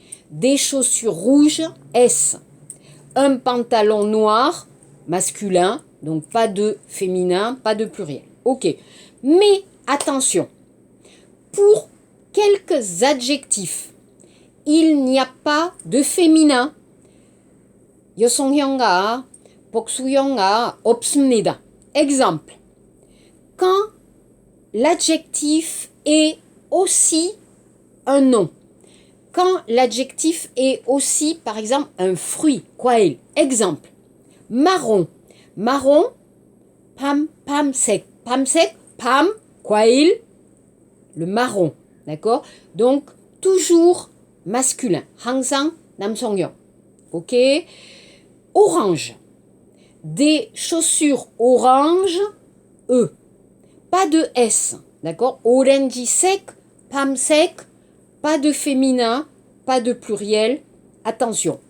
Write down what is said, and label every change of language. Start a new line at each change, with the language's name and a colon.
French: Des chaussures rouges, S. Un pantalon noir, masculin, donc pas de féminin, pas de pluriel. Ok, mais attention, pour quelques adjectifs, il n'y a pas de féminin.
Korean: 여성형과 복수형과 없습니다.
French: Exemple, quand l'adjectif est aussi un nom, quand l'adjectif est aussi, par exemple, un fruit, 과일. Exemple, marron. Marron, 밤색.
Korean: 밤색, 밤, 과일,
French: le marron. D'accord? Donc, toujours masculin.
Korean: 항상 남성형.
French: Ok? Orange. Des chaussures orange, E. Pas de S. D'accord?
Korean: 오렌지색, 밤색,
French: pas de féminin, pas de pluriel. Attention.